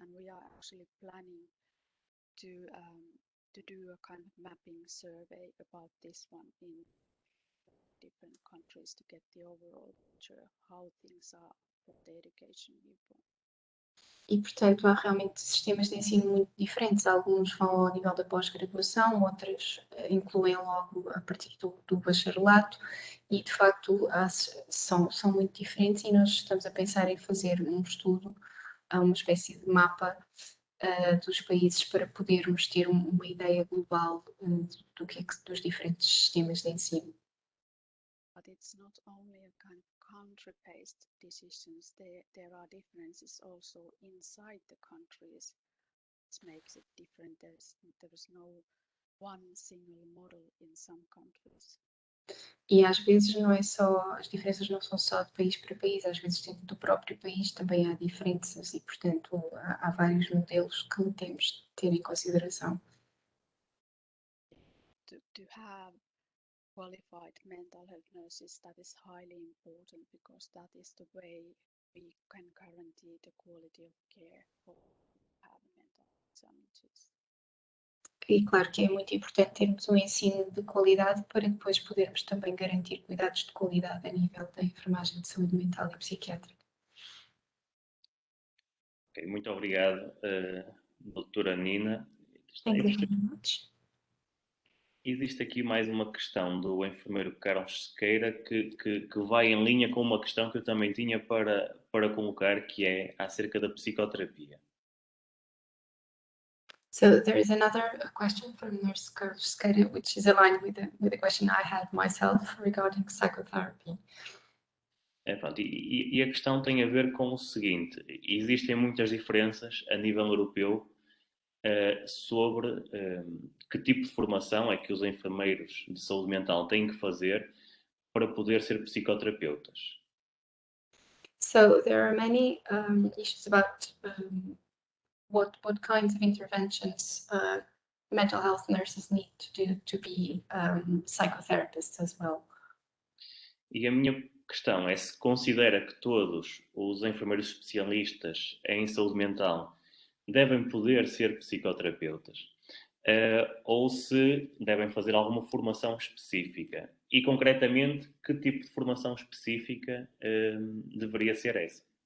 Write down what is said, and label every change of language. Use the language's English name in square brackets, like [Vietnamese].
[English] And we are actually planning to do a kind of mapping survey about this one in different countries to get the overall picture how things are from the education viewpoint. [Portuguese] E, portanto, há realmente sistemas de ensino muito diferentes. Alguns vão ao nível da pós-graduação, outros incluem logo a partir do bacharelato e, de facto, são muito diferentes e nós estamos a pensar em fazer um estudo, uma espécie de mapa dos países para podermos ter uma ideia global do que é que, dos diferentes sistemas de ensino. [English] But it's not only a kind of country-based decisions. There are differences also inside the countries. It makes it different. There is no one single model in some countries. [Portuguese] E às vezes não é só, as diferenças não são só de país para país, às vezes dentro do próprio país também há diferenças e, portanto, há vários modelos que temos de ter em consideração. [English] To have qualified mental health nurses, that is highly important because that is the way we can guarantee the quality of care for people who have mental health challenges. [Portuguese] E claro que é muito importante termos um ensino de qualidade para depois podermos também garantir cuidados de qualidade a nível da enfermagem de saúde mental e psiquiátrica. Ok, muito obrigado, doutora Nina. [English] Thank you very much. [Portuguese] Existe aqui mais uma questão do enfermeiro Carlos Sequeira que vai em linha com uma questão que eu também tinha para colocar, que é acerca da psicoterapia. [English] So there is another question from Nurse Carlos Sequeira, which is aligned with the question I had myself regarding psychotherapy. [Portuguese] Pronto, e a questão tem a ver com o seguinte: existem muitas diferenças a nível europeu sobre que tipo de formação é que os enfermeiros de saúde mental têm que fazer para poder ser psicoterapeutas. [English] So there are many issues about what kinds of interventions mental health nurses need to do to be psychotherapists as well. [Portuguese] E a minha questão é se considera que todos os enfermeiros especialistas em saúde mental devem poder ser psicoterapeutas, ou se devem fazer alguma formação específica. E, concretamente, que tipo de formação específica deveria ser essa?